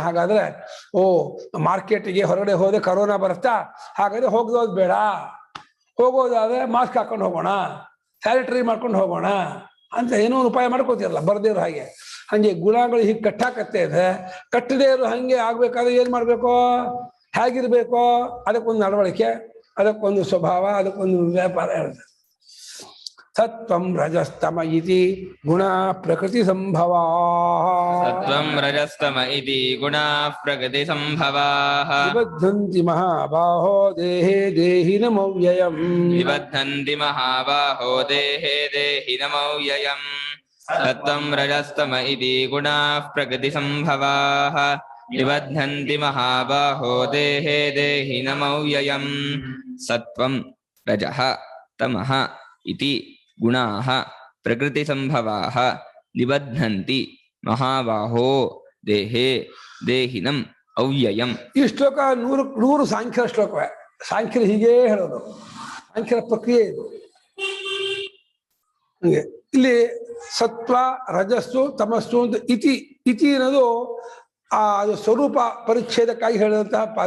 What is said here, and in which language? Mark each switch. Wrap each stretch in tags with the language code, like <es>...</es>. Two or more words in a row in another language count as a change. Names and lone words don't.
<kn>ಹಾಗಾದ್ರೆ ಮಾರ್ಕೆಟಿಗೆ ಹೊರಗಡೆ ಹೋದೆ ಕರೋನಾ ಬರುತ್ತಾ, ಹಾಗಾದ್ರೆ ಹೋಗೋದು ಬೇಡ, ಹೋಗೋದಾದ್ರೆ ಮಾಸ್ಕ್ ಹಾಕೊಂಡು ಹೋಗೋಣ, ಸ್ಯಾನಿಟರಿ ಮಾಡ್ಕೊಂಡು ಹೋಗೋಣ ಅಂತ ಏನೋ ಒಂದು ಉಪಾಯ ಮಾಡ್ಕೋತಿರಲ್ಲ ಬರದೇ ಇರೋ ಹಾಗೆ. ಹಂಗೆ ಗುಣಗಳು ಹೀಗೆ ಕಟ್ಟಾಕತ್ತೆ ಇದೆ. ಕಟ್ಟದೇ ಇರೋ ಹಂಗೆ ಆಗ್ಬೇಕಾದ್ರೆ ಏನ್ ಮಾಡ್ಬೇಕು, ಹೇಗಿರ್ಬೇಕು, ಅದಕ್ಕೊಂದು ನಡವಳಿಕೆ, ಅದಕ್ಕೊಂದು ಸ್ವಭಾವ, ಅದಕ್ಕೊಂದು ವ್ಯಾಪಾರ ಹೇಳ್ತಾರೆ.</kn> <sa>ಸತ್ವಂ ರಜಸ್ತಮ ಇತಿ ಗುಣ ಪ್ರಕೃತಿ ಸಂಭವ. ಸತ್ವಂ ರಜಸ್ತಮ ಇತಿ ಗುಣ ಪ್ರಕೃತಿ ಸಂಭವ. ನಿಬದ್ಧಂತಿ ಮಹಾಬಾಹೋ ದೇಹೇ ದೇಹಿನಮವ್ಯಯಂ. ನಿಬದ್ಧಂತಿ ಮಹಾಬಾಹೋ ದೇಹೇ ದೇಹಿನಮವ್ಯಯಂ. ಸತ್ವಂ ರಜಸ್ತಮ ಇತಿ ಗುಣ ಪ್ರಕೃತಿ ಸಂಭವ. ನಿಬದ್ಧಂತಿ ಮಹಾಬಾಹೋ ದೇಹೇ ದೇಹಿನಮವ್ಯಯಂ. ಸತ್ವಂ ರಜಃ ತಮಃ ಇತಿ ಗುಣಾಃ ಪ್ರಕೃತಿ ಸಂಭವಾಃ ನಿಬದ್ಧಂತಿ ಮಹಾಬಾಹೋ ದೇಹೇ ದೇಹಿನಂ ಅವ್ಯಯಂ.</sa> <kn>ಈ ಶ್ಲೋಕ 100 ಸಾಂಖ್ಯರ ಶ್ಲೋಕವೇ. ಸಾಂಖ್ಯರು ಹೀಗೇ ಹೇಳೋದು, ಸಾಂಖ್ಯರ ಪ್ರಕ್ರಿಯೆ ಇದು. ಹಂಗೆ ಇಲ್ಲಿ ಸತ್ವ ರಜಸ್ಸು ತಮಸ್ಸು ಅಂತ ಇತಿ ಇತಿ ಅನ್ನೋದು ಅದು ಸ್ವರೂಪ ಪರಿಚ್ಛೇದಕ್ಕಾಗಿ ಹೇಳಿದಂತಹ ಪದ.</kn>